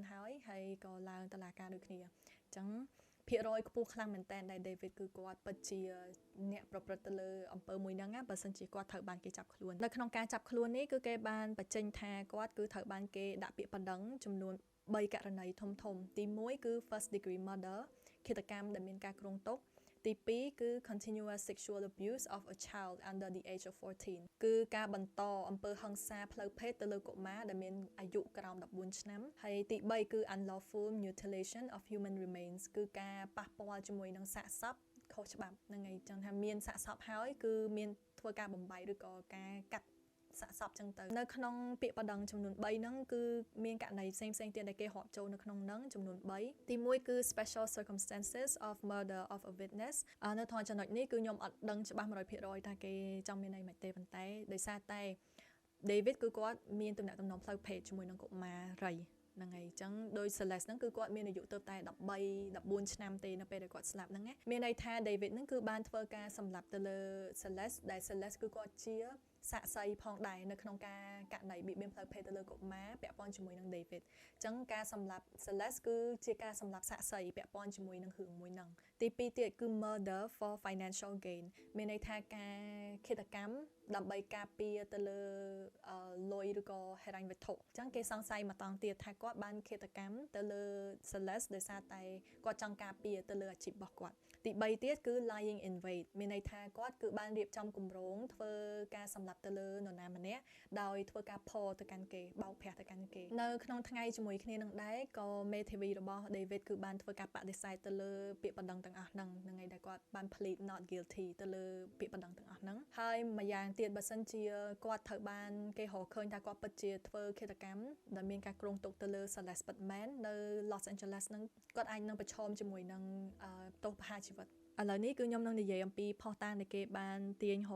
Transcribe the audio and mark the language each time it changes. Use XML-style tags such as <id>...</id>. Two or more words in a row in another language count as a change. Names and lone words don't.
<km>ហើយក៏ឡើងតុលាការដូចគ្នាចឹងភាគរយខ្ពស់ខ្លាំងមែនតើដែល David គឺគាត់ពិតជាអ្នកប្រព្រឹត្តទៅលើអំពើមួយ ហ្នឹងបើសិនជាគាត់ត្រូវបានគេចាប់ខ្លួននៅក្នុងការចាប់ខ្លួននេះគឺគេបានបញ្ចេញថាគាត់គឺត្រូវបានគេដាក់ពាក្យបណ្ដឹងចំនួន3ករណីធំទី1គឺ</km> <en>first degree murder</en> <km>ឃាតកម្មដែលមានការគ្រោងទុកទី2គឺ</km> <en>continuous sexual abuse of a child under the age of 14</en> <km>គឺការបន្តអំពើហិង្សាផ្លូវភេទទៅលើកុមារដែលមានអាយុក្រោម14ឆ្នាំហើយទី3គឺ</km> <en>unlawful mutilation of human remains</en> <km>គឺការប៉ះពាល់ជាមួយនឹងសាកសព ខុសច្បាប់ហ្នឹងហើយចឹងថាមានសាកសពហើយគឺមានធ្វើការបំបីឬក៏ការកាត់សាកសពចឹងទៅនៅក្នុងពាក្យបដងចំនួន3ហ្នឹងគឺមានករណីផ្សេងទៀតដែលគេរាប់ចូលនៅក្នុងហ្នឹងចំនួន3ទី1គឺ special</km> <en>circumstances of murder of a witness</en> <km>នៅក្នុងចំណុចនេះគឺខ្ញុំអត់ដឹងច្បាស់ 100% ថាគេចង់មានន័យមិនទេប៉ុន្តែដោយសារតែ David គឺគាត់មានទំនាក់ទំនងផ្លូវភេទជាមួយ នឹងកុមារីហ្នឹងហើយអញ្ចឹងដោយ Celeste ហ្នឹងគឺគាត់មានអាយុទៅតែ13-14ឆ្នាំទេនៅពេលដែលគាត់ស្លាប់ហ្នឹងណាមានន័យថា David ហ្នឹងគឺបាន ធ្វើការសម្លាប់ទៅលើ Celeste ដែល Celeste គឺគាត់ជាសាក្សីផងដែរនៅក្នុងការករណីបៀតបៀនផ្លូវភេទទៅលើកុមារពាក់ព័ន្ធជាមួយនឹង David អញ្ចឹងការសម្លាប់ Celeste គឺជាការសម្លាប់សាក្សីពាក់ព័ន្ធជាមួយនឹងរឿងមួយហ្នឹងទី2ទៀតគឺ</km> <en>murder for financial gain</en> <km>មានន័យថាការឃាតកម្មដើម្បីការពារទៅលើលុយឬក៏ហិរញ្ញវត្ថុអញ្ចឹងគេសង្ស័យមកតង់ទៀតថាគាត់បានឃា តកម្មទៅលើ Celeste ដោយសារតែគាត់ចង់ការពារទៅលើអាជីពរបស់គាត់ទី3ទៀតគឺ</km> <en>lying in wait</en> <km>មានន័យថាគាត់គឺបានរៀបចំគម្រោងធ្វើការសម្លាប់ទៅ លើនរណាម្នាក់ដោយធ្វើការផទៅកាន់គេបោកប្រាស់ទៅកាន់គេនៅក្នុងថ្ងៃជាមួយគ្នានឹងដែរក៏មេធាវីរបស់ David គឺបានធ្វើការបដិសេធទៅលើពាក្យបណ្ដឹងទាំងអស់ហ្នឹងថ្ងៃដែលគាត់បាន</km> <en>plead not guilty</en> <km>ទៅលើពាក្យបណ្ដឹងទាំងអស់ហ្នឹងហើយម្យ៉ាងទៀតបើសិនជាគាត់ត្រូវបានគេរកឃើញថាគាត់ពិតជាធ្វើឃាតកម្មដែលមានការគ្រោងទុកទៅលើ Celeste Pittman នៅ Los Angeles ហ្នឹងគាត់អាចនឹងប្រឈមជាមួយនឹងទោសប្រហារជីវិតឥឡូវនេះគឺខ្ញុំនឹងនិយាយអំពីផុសតាងដែលគេបានទាញរ</km>